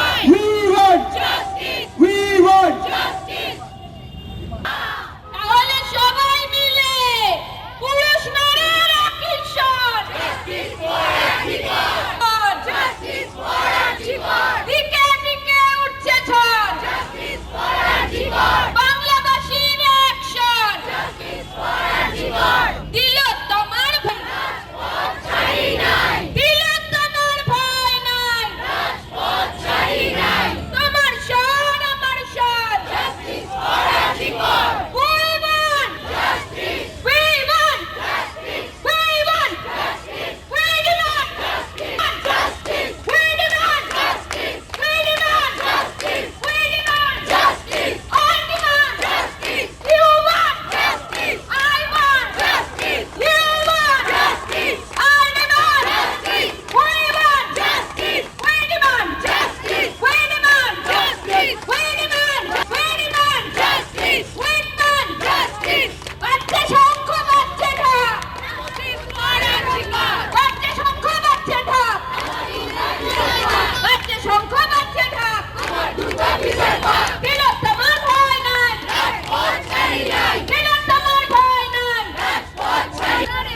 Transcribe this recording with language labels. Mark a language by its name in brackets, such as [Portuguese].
[English] We want justice, we want justice. [Bangla] তাহলে সবাই মিলে পুরুষ নারীর একই স্বর, [English] Justice for RG Kar, justice for RG Kar. [Bangla] দিকে দিকে উঠছে ঝড়, [English] Justice for RG Kar. [Bangla] বাংলাবাসীর action, [English] Justice for RG Kar. [Bangla] দিল তোমার রাজপথ ছাড়ি নাই, দিল তোমার ভয় নাই, রাজপথ ছাড়ি নাই। তোমার স্বর আমার স্বর, [English] Justice for RG Kar. We want justice, we want justice, we want justice, we demand justice, we demand justice, we demand justice, we demand justice, I demand justice, you want justice, I want justice, you want justice, I demand justice, we want justice, we demand justice, we demand justice, we demand, we demand justice, we demand justice. [Bangla] বাচ্চা শঙ্খ বাচ্চা ঢাক, [English] Justice for RG Kar. [Bangla] বাচ্চা শঙ্খ বাচ্চা ঢাক, বাচ্চা শঙ্খ বাচ্চা ঢাক। আমার দুর্গা বিচার পাক, দিল তোমার ভয় নাই, রাজপথ ছাড়ি নাই, দিল তোমার ভয় নাই, রাজপথ ছাড়ি নাই।